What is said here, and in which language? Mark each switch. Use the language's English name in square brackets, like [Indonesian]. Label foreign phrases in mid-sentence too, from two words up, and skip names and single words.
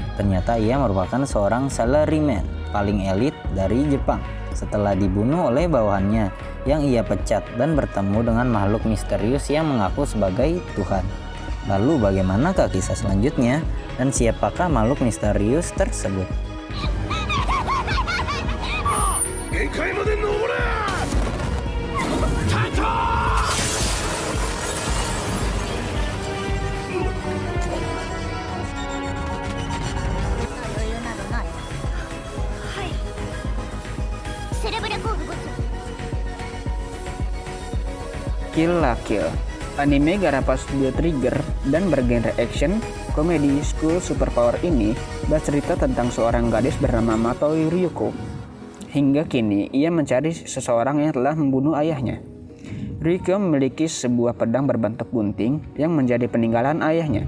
[Indonesian] Ternyata ia merupakan seorang salaryman paling elit dari Jepang. Setelah dibunuh oleh bawahannya yang ia pecat dan bertemu dengan makhluk misterius yang mengaku sebagai Tuhan. Lalu bagaimanakah kisah selanjutnya dan siapakah makhluk misterius tersebut? [Japanese] 限界まで登れ。タイトセレブレコーブボツ。 [Indonesian] Kill la Kill, anime garapan studio Trigger dan bergenre action, komedi, school superpower ini bercerita tentang seorang gadis bernama Matoi Ryuko. Hingga kini ia mencari seseorang yang telah membunuh ayahnya. Ryuko memiliki sebuah pedang berbentuk gunting yang menjadi peninggalan ayahnya.